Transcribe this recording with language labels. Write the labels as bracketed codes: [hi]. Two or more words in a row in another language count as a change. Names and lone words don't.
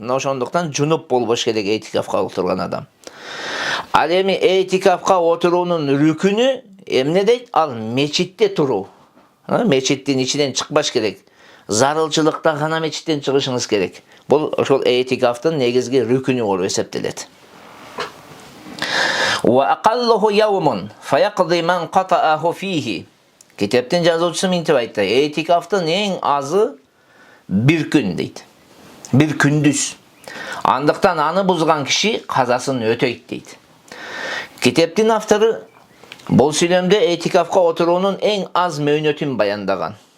[ky] Мына ошондуктан жунуп болбош керек этикафка отурган адам. Ал эми этикафка отуруунун рүкүнү эмне дейт? Ал мечитте туруу. Мечиттин ичинен чыкпаш керек. Зарылчылыкта гана мечиттен чыгышыңыз керек. Бул ошол этикафтын негизги рүкүнү болуп эсептелет. [ar] وأقله يوم فيقضي من قطعه فيه. [ky] Китептин жазуучусу мынтип айтты. Этикафтын эң азы бир күн дейт. Бир күндүз. Андыктан аны бузган киши казасын өтөйт дейт. Китептин автору бул сүйлөмдө этикафка отуруунун эң аз мөөнөтүн баяндаган.